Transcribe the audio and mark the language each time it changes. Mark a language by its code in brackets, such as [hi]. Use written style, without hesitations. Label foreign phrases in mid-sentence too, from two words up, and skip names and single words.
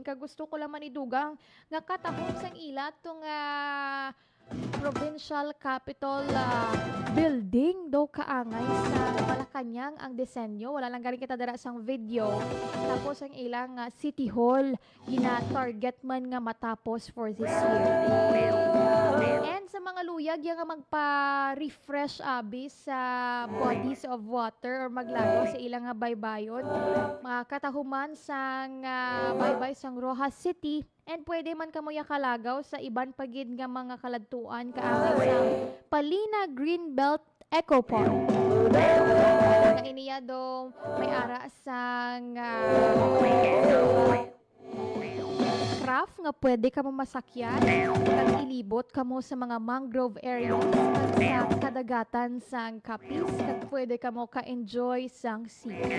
[hil] Kag gusto ko lang manidugang nga katahom sang ila tong Provincial Capitol Building daw kaangay sa Malacanang ang disenyo. Wala lang galing kita dara sang video. Tapos ang ilang City Hall gina-target man nga matapos [en] for this year. [hil] And sa mga luyag yung magpa-refresh abi sa [en] bodies of water [hil] or maglago sa ilang baybayon, mga katahuman sang baybay sang Rojas City. And pwede man kamuya kalagaw sa iban pagid nga mga kaladtuan kaangay sa Palina Greenbelt Eco Park. Nga iniya do may ara sang craft nga pwede ka mo masakyan kag ilibot kamo sa mga [en] mangrove areas [hil] sa kadagatan sang Capiz kag pwede ka mo ka-enjoy sang sea.